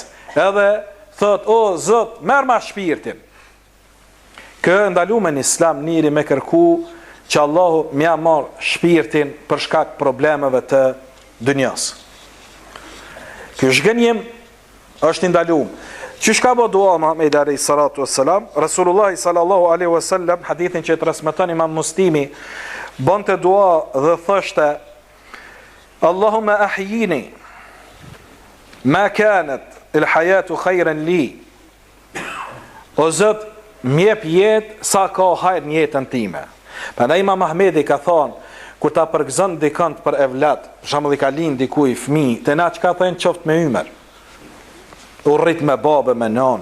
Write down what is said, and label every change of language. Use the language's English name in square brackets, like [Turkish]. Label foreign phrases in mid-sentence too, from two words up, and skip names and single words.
[Albanian] Edhe thot, o Zot, merr ma shpirtin. Kjo ndalume në Islam njëri me kërku që Allahu mja marr shpirtin për shkak problemeve të dynjas. Kjo zhgënjim është ndaluar. Që shka bo dua Muhammed [Arabic] عليه الصلاة والسلام, [Albanian] Rasulullah [Arabic] صلى الله عليه وسلم, [Albanian] hadithin që transmeton Imam Muslimi, bonte dua dhe thoshte, [Arabic] اللهم أحيني ما كانت الحياة خيرا لي. [Albanian] O Zot, mjep jetë sa ka hajr në jetën time. Prandaj Imam Ahmedi ka thonë, kur ta përgëzon dikant për evlat, për shembull i ka lind dikuj fëmijë, te na çka thënë qoftë me ymer. U rrit me babë, me nan.